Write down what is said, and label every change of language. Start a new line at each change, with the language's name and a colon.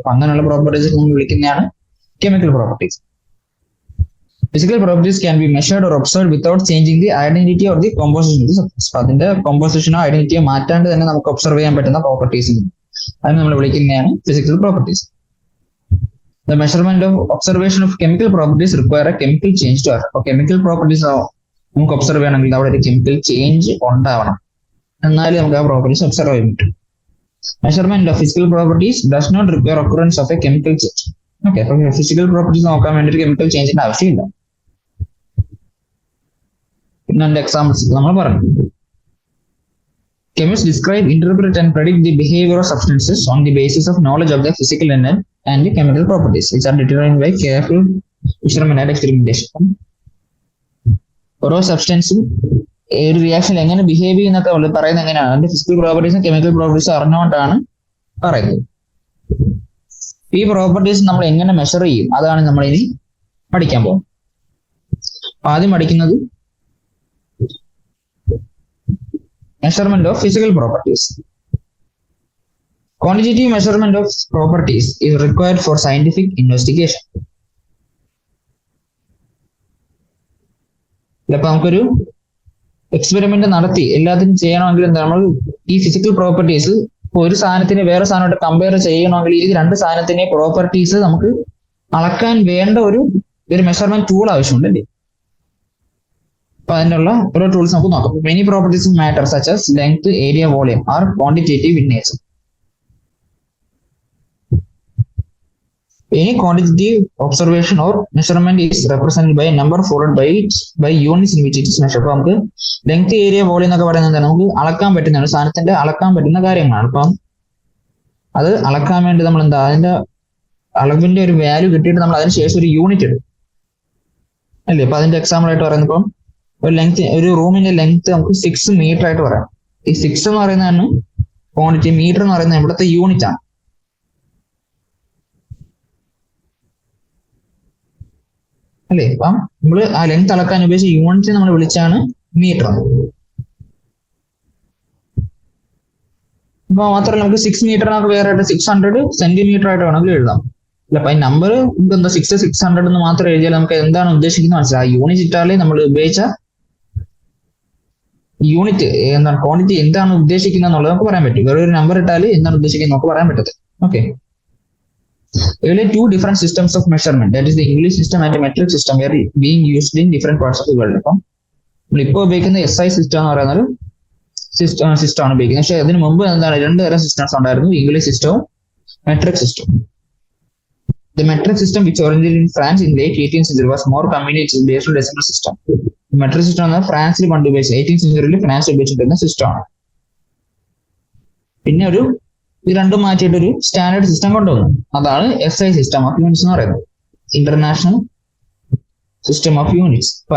Malayalam: അപ്പൊ അങ്ങനെയുള്ള പ്രോപ്പർട്ടീസ് നമ്മൾ വിളിക്കുന്നതാണ് chemical properties.
English: Physical properties can be measured or observed without changing the identity or the composition of the substance.
Malayalam: അതിന്റെ കോമ്പോസിഷനോ ഐഡന്റിറ്റിയോ മാറ്റാണ്ട് തന്നെ നമുക്ക് ഒബ്സർവ് ചെയ്യാൻ പറ്റുന്ന പ്രോപ്പർട്ടീസ് അതിന് നമ്മൾ വിളിക്കുന്നതാണ് physical properties.
English: The measurement of observation of chemical properties require a chemical change to occur.
Malayalam: അപ്പോൾ chemical properties നമുക്ക് ഒബ്സർവ് ചെയ്യണമെങ്കിൽ അവിടെ ഒരു കെമിക്കൽ ചേഞ്ച് ഉണ്ടാവണം, എന്നാലും നമുക്ക് ആ പ്രോപ്പർട്ടീസ് ഒബ്സർവ് ചെയ്യാൻ പറ്റും.
English: Measurement of physical properties does not require occurrence of a chemical change.
Malayalam: Okay, അപ്പൊ ഫിസിക്കൽ പ്രോപ്പർട്ടീസ് നോക്കാൻ വേണ്ടി ഒരു കെമിക്കൽ ചേഞ്ചിന്റെ ആവശ്യമില്ല. പിന്നെ അതിന്റെ എക്സാമ്പിൾസ് നമ്മൾ പറഞ്ഞു.
English: Chemists describe, interpret and predict the behavior of substances on the basis of knowledge of their physical and chemical properties, which are determined by careful measurement and experimentation.
Malayalam: ഓരോ സബ്സ്റ്റൻസും ഒരു റിയാക്ഷൻ എങ്ങനെ behave ചെയ്യുന്നൊക്കെ പറയുന്നത് എങ്ങനെയാണ്, അതിന്റെ physical പ്രോപ്പർട്ടീസും chemical പ്രോപ്പർട്ടീസും അറിഞ്ഞുകൊണ്ടാണ് പറയുന്നത്. ഈ properties നമ്മൾ എങ്ങനെ മെഷർ ചെയ്യും, അതാണ് നമ്മൾ ഇനി പഠിക്കാൻ പോകുന്നത്. ആദ്യം പഠിക്കുന്നത്
English: measurement of physical properties. Quantitative measurement of properties is required for scientific investigation.
Malayalam: ഇപ്പൊ നമുക്കൊരു എക്സ്പെരിമെന്റ് നടത്തി എല്ലാത്തിനും ചെയ്യണമെങ്കിൽ എന്താ, നമ്മൾ ഈ ഫിസിക്കൽ പ്രോപ്പർട്ടീസ് ഒരു സാധനത്തിന് വേറെ സാധനമായിട്ട് കമ്പയർ ചെയ്യണമെങ്കിൽ ഈ രണ്ട് സാധനത്തിന്റെ പ്രോപ്പർട്ടീസ് നമുക്ക് അളക്കാൻ വേണ്ട ഒരു മെഷർമെന്റ് ടൂൾ ആവശ്യമുണ്ടല്ലേ. അപ്പൊ അതിനുള്ള ഓരോ ടൂൾസ് നമുക്ക് നോക്കാം.
English: Many properties of matter such as length, area, volume are quantitative in nature. Any quantitative observation or measurement is represented by a number followed by units in which it is measured.
Malayalam: അപ്പൊ നമുക്ക് length, area, volume എന്നൊക്കെ പറയുന്നത് നമുക്ക് അളക്കാൻ പറ്റുന്ന സാധനത്തിന്റെ അളക്കാൻ പറ്റുന്ന കാര്യങ്ങളാണ്. അപ്പം അത് അളക്കാൻ വേണ്ടി നമ്മൾ എന്താ, അതിന്റെ അളവിന്റെ ഒരു വാല്യൂ കിട്ടിയിട്ട് നമ്മൾ അതിന് ശേഷം ഒരു യൂണിറ്റ് എടുക്കും അല്ലേ. അപ്പൊ അതിന്റെ എക്സാമ്പിൾ ആയിട്ട് പറയുന്നത് ഇപ്പം ഒരു ലെങ്ത്, ഒരു റൂമിന്റെ ലെങ്ത് നമുക്ക് 6 മീറ്റർ ആയിട്ട് പറയാം. ഈ 6 എന്ന് പറയുന്നതാണ് ക്വാണ്ടിറ്റി, മീറ്റർ എന്ന് പറയുന്നത് ഇവിടുത്തെ യൂണിറ്റ് ആണ് അല്ലേ. അപ്പം നമ്മൾ ആ ലെങ്ത് അളക്കാൻ ഉപയോഗിച്ച യൂണിറ്റ് നമ്മൾ വിളിച്ചാണ് മീറ്റർ. അപ്പൊ മാത്രമല്ല നമുക്ക് 6 മീറ്ററിനൊക്കെ വേറെ ആയിട്ട് 600 സെന്റിമീറ്റർ ആയിട്ട് വേണമെങ്കിൽ എഴുതാം. അല്ല, അപ്പൊ ഈ നമ്പർ നമുക്ക് എന്താ 600 എന്ന് മാത്രം എഴുതിയാൽ നമുക്ക് എന്താണ് ഉദ്ദേശിക്കുന്നത് മനസ്സിലായി. ആ യൂണിറ്റ് ഇട്ടാലേ നമ്മൾ ഉപയോഗിച്ച യൂണിറ്റ് എന്താണ്, ക്വാണ്ടിറ്റി എന്താണ് ഉദ്ദേശിക്കുന്നത് എന്നുള്ളത് നമുക്ക് പറയാൻ പറ്റും. വേറെ ഒരു നമ്പർ ഇട്ടാൽ എന്താണ് ഉദ്ദേശിക്കുന്നത് നമുക്ക് പറയാൻ പറ്റത്തില്ല.
English: Okay, there are two different systems of measurement, that is the English system and the metric system, were being used in different parts of the world.
Malayalam: അപ്പം നമ്മളിപ്പോൾ ഉപയോഗിക്കുന്ന SI സിസ്റ്റം എന്ന് പറയുന്ന ഒരു സിസ്റ്റം ആണ് ഉപയോഗിക്കുന്നത്. പക്ഷെ അതിന് മുമ്പ് എന്താണ്, 2 തരം സിസ്റ്റംസ് ഉണ്ടായിരുന്നു, ഇംഗ്ലീഷ് സിസ്റ്റവും മെട്രിക് സിസ്റ്റവും.
English: The metric system, which originated in France in late 18th century, was more convenient based on decimal system.
Malayalam: Metric system എന്നാൽ ഫ്രാൻസിൽ പണ്ട് ഉപയോഗിച്ചത് 18th സെഞ്ചുറിയിൽ ഫ്രാൻസിൽ ഉപയോഗിച്ചിട്ടുള്ള സിസ്റ്റമാണ്. പിന്നെ ഇത് രണ്ടും മാറ്റിയിട്ട് ഒരു സ്റ്റാൻഡേർഡ് സിസ്റ്റം കൊണ്ടുവന്നു. അതാണ് SI സിസ്റ്റം ഓഫ് യൂണിറ്റ്സ് എന്ന് പറയുന്നത്, ഇന്റർനാഷണൽ സിസ്റ്റം ഓഫ് യൂണിറ്റ്സ്.